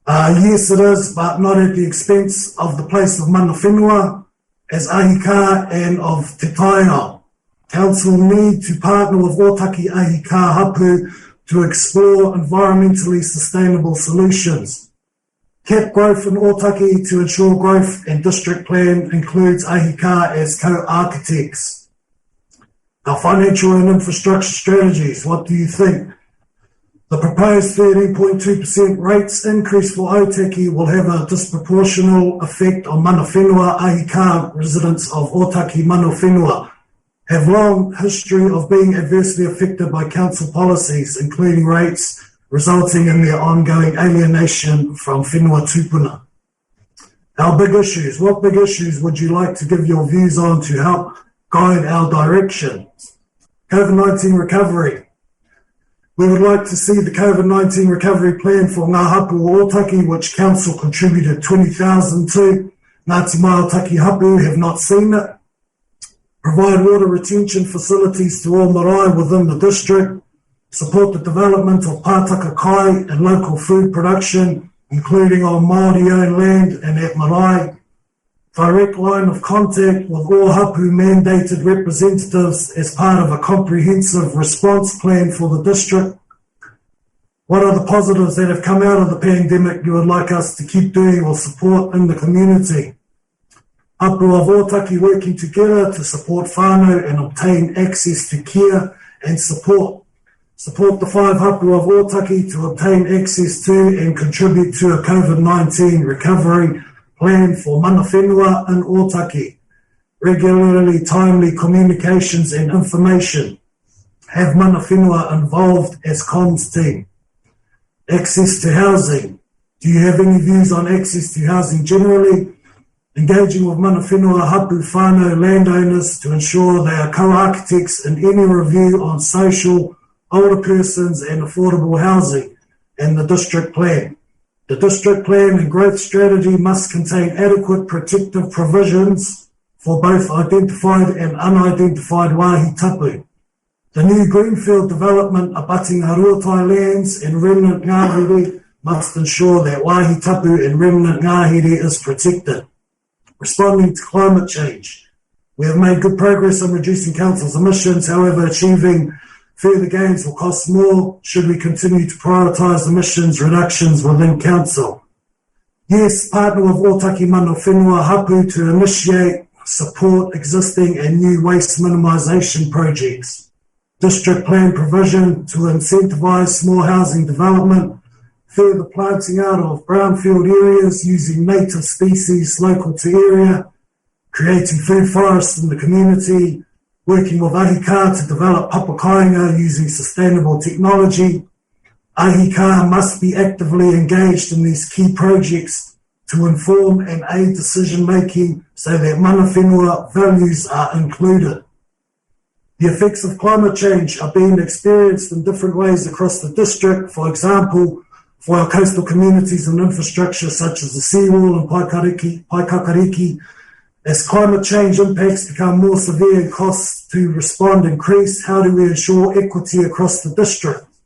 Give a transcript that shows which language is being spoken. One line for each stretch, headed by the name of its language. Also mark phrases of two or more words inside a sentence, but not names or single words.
English: Yes, it is, but not at the expense of the place of
Māori: mana whenua,
English: as ahika and of
Māori: te tainga.
English: Council need to partner with Otaki
Māori: ahika hapu
English: to explore environmentally sustainable solutions. Cap growth in Otaki to ensure growth and district plan includes ahika as co-architects. Our financial and infrastructure strategies, what do you think? The proposed 13.2% rates increase for Otaki will have a disproportional effect on
Māori: mana whenua ahika
English: residents of Otaki
Māori: mana whenua,
English: have long history of being adversely affected by council policies, including rates, resulting in their ongoing alienation from
Māori: whenua tupuna.
English: Our big issues, what big issues would you like to give your views on to help guide our direction? COVID-19 recovery. We would like to see the COVID-19 recovery plan for Ngā Hapu o Otaki, which Council contributed 20,000 to. Ngāti Māotaki Hapu have not seen it. Provide water retention facilities to all marae within the district. Support the development of
Māori: pātaka kai
English: and local food production, including on Māori-owned land and at marae. Direct line of contact with all hapu mandated representatives as part of a comprehensive response plan for the district. What are the positives that have come out of the pandemic you would like us to keep doing or support in the community? Hapu of Otaki working together to support whānau and obtain access to care and support. Support the 5 hapu of Otaki to obtain access to and contribute to a COVID-19 recovery plan for
Māori: mana whenua
English: in Otaki. Regularly timely communications and information. Have
Māori: mana whenua
English: involved as comms team. Access to housing. Do you have any views on access to housing generally? Engaging with
Māori: mana whenua hapu whānau
English: landowners to ensure they are co-architects in any review on social, older persons and affordable housing and the district plan. The district plan and growth strategy must contain adequate protective provisions for both identified and unidentified
Māori: wāhi tapu.
English: The new greenfield development abutting Haruatai lands and remnant ngāhere must ensure that
Māori: wāhi tapu
English: and remnant ngāhere is protected. Responding to climate change. We have made good progress on reducing council's emissions, however, achieving further gains will cost more should we continue to prioritise emissions reductions within council. Yes, partner with Otaki
Māori: mana whenua hapu
English: to initiate, support existing and new waste minimisation projects. District plan provision to incentivise small housing development, further planting out of brownfield areas using native species local to area, creating food forests in the community, working with ahika to develop papakainga using sustainable technology. Ahika must be actively engaged in these key projects to inform and aid decision-making so that
Māori: mana whenua
English: values are included. The effects of climate change are being experienced in different ways across the district. For example, for our coastal communities and infrastructure such as the seawall and Paikakariki, as climate change impacts become more severe and costs to respond increase, how do we ensure equity across the district?